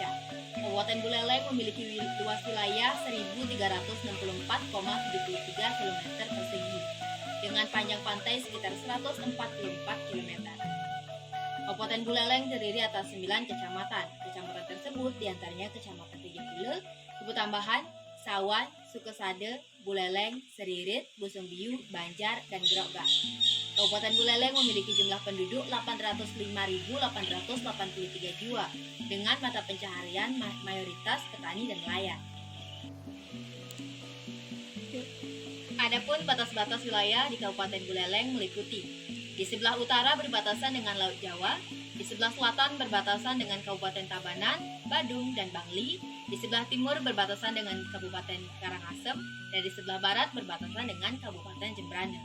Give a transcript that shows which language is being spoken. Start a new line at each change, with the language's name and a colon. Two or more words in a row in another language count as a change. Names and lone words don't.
Indonesian: Kabupaten Buleleng memiliki luas wilayah 1.364,73 km persegi dengan panjang pantai sekitar 144 km. Kabupaten Buleleng terdiri atas 9 kecamatan. Kecamatan tersebut diantaranya Kecamatan Tejepule, Kubu Tambahan, Sawan, Sukesade, Buleleng, Seririt, Busungbiu, Banjar, dan Grogak. Kabupaten Buleleng memiliki jumlah penduduk 805.883 jiwa dengan mata pencaharian mayoritas petani dan nelayan. Adapun batas-batas wilayah di Kabupaten Buleleng meliputi: di sebelah utara berbatasan dengan Laut Jawa, di sebelah selatan berbatasan dengan Kabupaten Tabanan, Badung, dan Bangli, di sebelah timur berbatasan dengan Kabupaten Karangasem, dan di sebelah barat berbatasan dengan Kabupaten Jembrana.